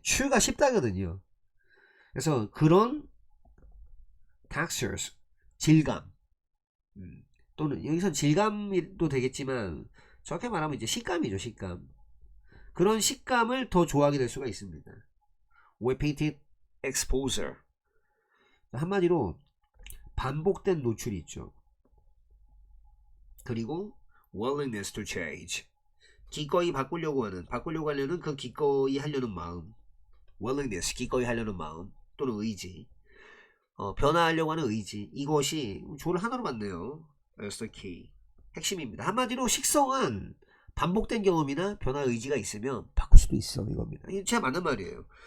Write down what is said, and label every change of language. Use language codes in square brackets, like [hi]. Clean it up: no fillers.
[ko] 추가 씹다거든요. 그래서 그런 textures 질감 또는 여기선 질감도 되겠지만 정확히 말하면 이제 식감이죠. 식감. 그런 식감을 더 좋아하게 될 수가 있습니다. [en] repeated exposure. [ko] 한마디로 반복된 노출이 있죠. 그리고 [en] willingness to change. [ko] 기꺼이 바꾸려고 하려는 그 기꺼이 하려는 마음. willingness, 기꺼이 하려는 마음 또는 의지. 변화하려고 하는 의지. 이것이 조를 하나로 봤네요. [en] That's the key. [ko] 핵심입니다. 한마디로 식성은 반복된 경험이나 변화 의지가 있으면 바꿀 수도 있어 이겁니다. 이게 진짜 맞는 말이에요.